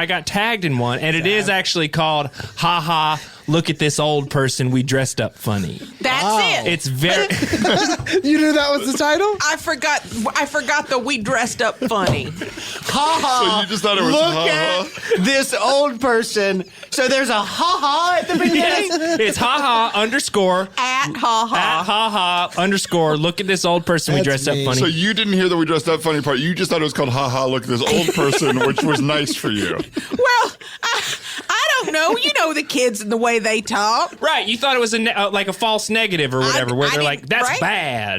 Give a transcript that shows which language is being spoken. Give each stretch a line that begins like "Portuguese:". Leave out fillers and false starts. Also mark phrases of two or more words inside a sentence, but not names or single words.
English: But I got tagged in one, and it is actually called "Ha Ha look at this old person, we dressed up funny. That's it. It's very... You knew that was the title? I forgot the we dressed up funny. Ha-ha. So you just thought it was Look ha-ha? at this old person. So there's a ha-ha at the beginning? Yes. It's ha-ha underscore. At ha-ha. At ha-ha underscore. Look at this old person, we That's dressed up me. funny. So you didn't hear the we dressed up funny part. You just thought it was called "Ha Ha." Look at this old person, which was nice for you. Well, I don't know. You know the kids and the way they talk. Right, you thought it was like a false negative or whatever, where I they're like, didn't- that's right? bad.